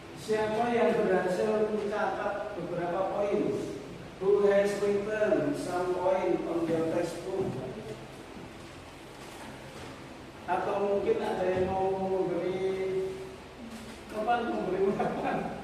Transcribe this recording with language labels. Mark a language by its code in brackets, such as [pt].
[id] Siapa yang berhasil mencatat beberapa poin? [en] Who has written some point on their textbook? [id] Atau mungkin ada yang mau memberi ungkapan?